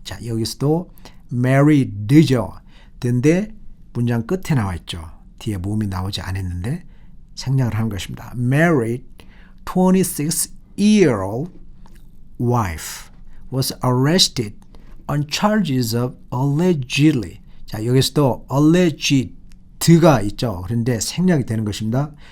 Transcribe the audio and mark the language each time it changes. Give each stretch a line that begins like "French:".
Korean: 자, 여기서도 married죠. 근데 문장 끝에 나와 있죠. 뒤에 모음이 나오지 않았는데 생략을 하는 것입니다.
English: Married 26-year-old wife was arrested on charges of allegedly.
Korean: 자, 여기서도 alleged가 있죠. 그런데 생략이 되는 것입니다.